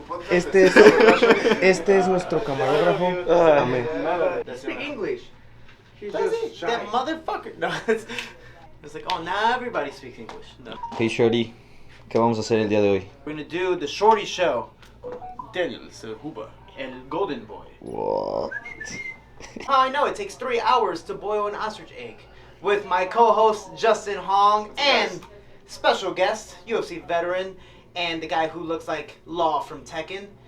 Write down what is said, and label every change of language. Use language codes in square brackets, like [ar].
[es] Este es nuestro camarógrafo. Amén. [en] Speak English. That motherfucker. No, it's like, oh, now everybody speaks English. No. [es] Hey Shorty, ¿qué vamos a hacer el día de hoy? [en] We're gonna do the Shorty Show. [es] Daniel Huba, el Golden Boy. [en] What? I know it takes 3 hours to boil an ostrich egg. With my co-host Justin Hong and special guest, UFC veteran, and the guy who looks like Law from Tekken,